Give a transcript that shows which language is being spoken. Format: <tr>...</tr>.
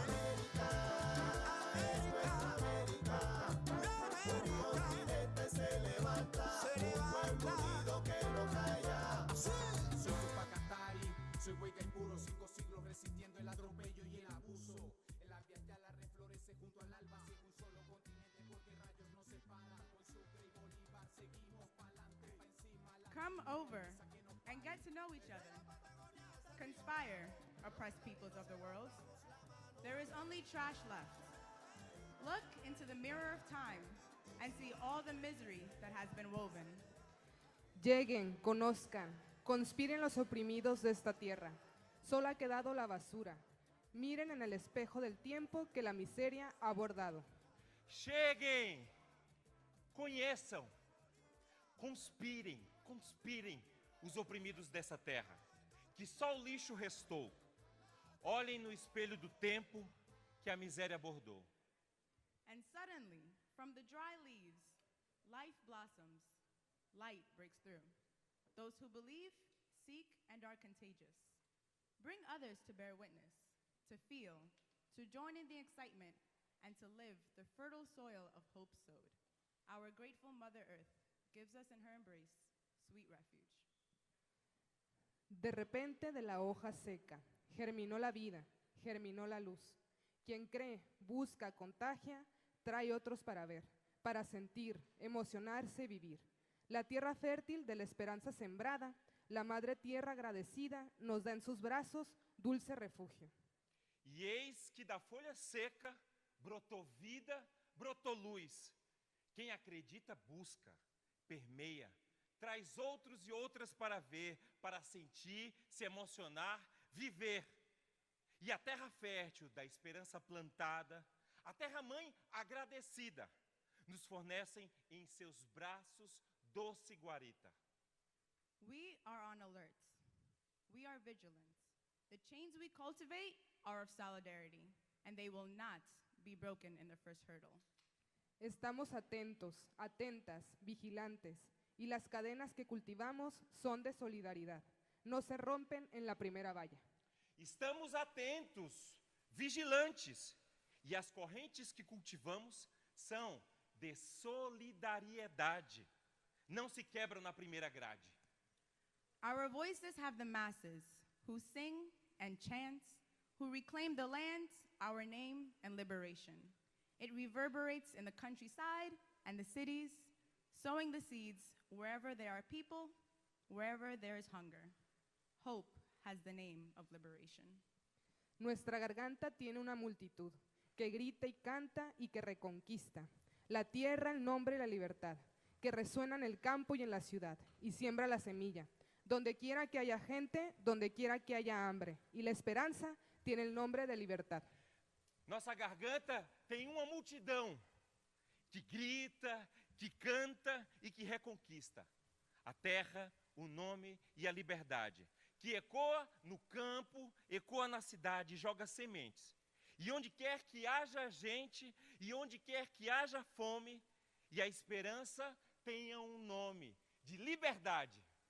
<es>América, América, América, un continente se levanta, un pueblo unido que no calla. Soy Tupacatari, soy hueca y puro, 5 siglos resistiendo el atropello y el abuso. El ambiental reflorece junto al alba, sin un solo continente porque rayos nos separan. Con Sucre y Bolívar seguimos pa'lante, pa' encima la</es> <en>Come over and get to know each other. Conspire, oppressed peoples of the world. There is only trash left. Look into the mirror of time and see all the misery that has been woven.</en> <es>Lleguen, conozcan, conspiren los oprimidos de esta tierra. Solo ha quedado la basura. Miren en el espejo del tiempo que la miseria ha bordado.</es> <pt>Cheguem, conheçam, conspirem, conspirem os oprimidos dessa terra, que só o lixo restou. Olhem no espelho do tempo que a miséria bordou.</pt> <en>And suddenly, from the dry leaves, life blossoms, light breaks through. Those who believe, seek, and are contagious. Bring others to bear witness, to feel, to join in the excitement, and to live the fertile soil of hope sowed. Our grateful Mother Earth gives us in her embrace sweet refuge.</en> <es>De repente de la hoja seca, germinó la vida, germinó la luz. Quien cree, busca, contagia, trae otros para ver, para sentir, emocionarse, vivir. La tierra fértil de la esperanza sembrada, la madre tierra agradecida, nos da en sus brazos dulce refugio.</es> <pt>E eis que da folha seca brotou vida, brotou luz. Quem acredita busca, permeia, traz outros e outras para ver, para sentir, se emocionar, viver. E a terra fértil da esperança plantada, a terra-mãe agradecida, nos fornecem em seus braços doce guarita.</pt> <en>We are on alert. We are vigilant. The chains we cultivate are of solidarity, and they will not be broken in the first hurdle.</en> <es>Estamos atentos, atentas, vigilantes, y las cadenas que cultivamos son de solidaridad. No se rompen en la primera valla.</es> <pt>Estamos atentos, vigilantes, e as correntes que cultivamos são de solidariedade. Não se quebram na primeira grade.</pt> <en>Our voices have the masses who sing and chant, who reclaim the land, our name, and liberation. It reverberates in the countryside and the cities, sowing the seeds wherever there are people, wherever there is hunger. Hope has the name of liberation.</en> <es>Nuestra garganta tiene una multitud que grita y canta y que reconquista. La tierra, el nombre y la libertad, que resuena en el campo y en la ciudad, y siembra la semilla. Donde quiera que haya gente, donde quiera que haya hambre. Y la esperanza tiene el nombre de libertad.</es> <pt>Nossa garganta tem uma multidão que grita, que canta e que reconquista. A terra, o nome e a liberdade, que ecoa no campo, ecoa na cidade, joga sementes. E onde quer que haja gente, e onde quer que haja fome, e a esperança tenha um nome de liberdade.</pt>